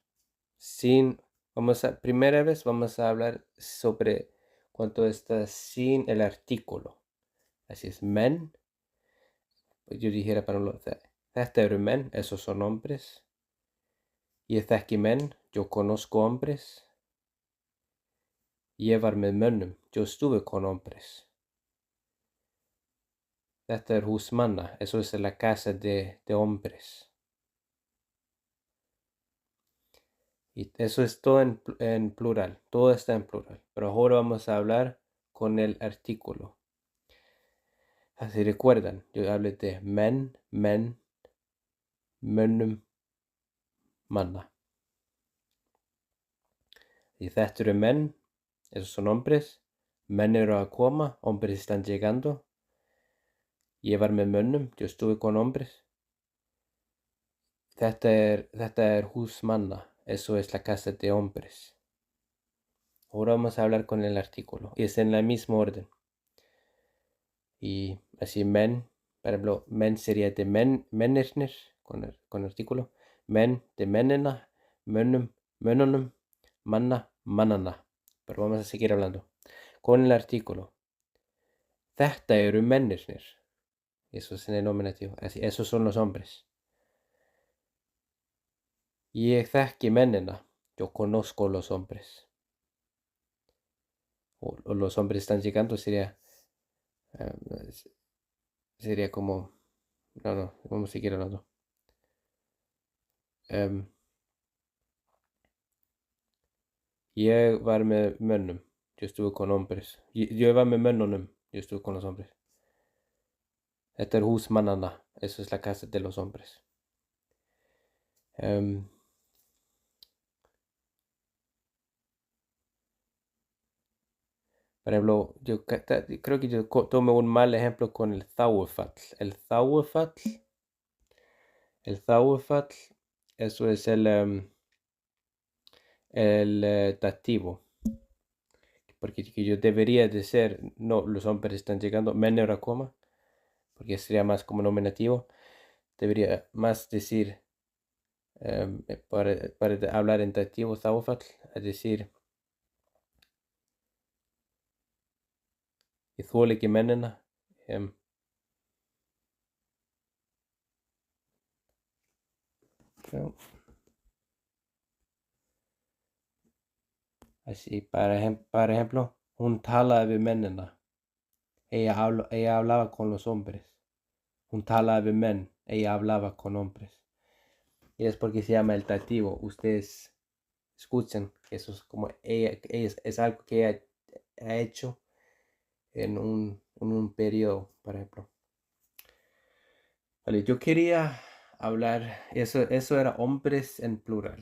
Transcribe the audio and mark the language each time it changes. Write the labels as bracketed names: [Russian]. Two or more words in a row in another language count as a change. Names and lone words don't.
[Spanish] Primera vez vamos a hablar sobre cuánto está sin el artículo. Así es, men. Pues yo dijera para men, esos son hombres. Y [Icelandic] þekki men, [Spanish] yo conozco hombres. [Icelandic] Ég med mönnum, [Spanish] yo estuve con hombres. [Icelandic] Þetta hús manna, [Spanish] eso es la casa de hombres. Y eso es todo en plural, todo está en plural. Pero ahora vamos a hablar con el artículo. Así recuerdan, yo hablé de men, [Icelandic] mönnum, manna. Y þetta eru menn, [Spanish] esos son hombres. [Icelandic] Menn eru að koma, [Spanish] hombres están llegando. [Icelandic] Ég var með mönnum, [Spanish] yo estuve con hombres. [Icelandic] Þetta er hús manna, [Spanish] eso es la casa de hombres. Ahora vamos a hablar con el artículo, y es en la misma orden. Y así men, por ejemplo, men sería de mennirnir, con artículo. [Icelandic] Men de mennina, mönnum, mönnunum, manna, mannana. [Spanish] Pero vamos a seguir hablando. Con el artículo. [Icelandic] Þetta eru mennirnir. [Spanish] Eso es en el nominativo. Así, esos son los hombres. [Icelandic] Ég þekki mennina. [Spanish] Yo conozco los hombres. O los hombres están llegando sería como... No, vamos a seguir hablando. [Icelandic] Ég var með mönnum. [Spanish] Yo estuve con hombres. [Icelandic] Yo var með mönnunum. [Spanish] Yo estuve con los hombres. [Icelandic] Þetta er hús mannanna. [Spanish] Eso es la casa de los hombres. Por ejemplo, yo creo que yo tomé un mal ejemplo con el þágufall. El þágufall, eso es el dativo. Porque yo debería de ser, no, los hombres están llegando, [Icelandic] menn eru að koma, [Spanish] porque sería más como nominativo. Debería más decir, para hablar en dativo, þágufall, es decir, [Icelandic] ég þoli ekki mennina. [Spanish] Así, por ejemplo, [Icelandic] hún talaði við mennina. [Spanish] Ella hablaba con los hombres. [Icelandic] Hún talaði við menn. [Spanish] Ella hablaba con hombres. Y es porque se llama el dativo. Ustedes escuchan que eso es como es algo que ella ha hecho en un periodo, por ejemplo. Vale, yo quería hablar, eso era hombres en plural.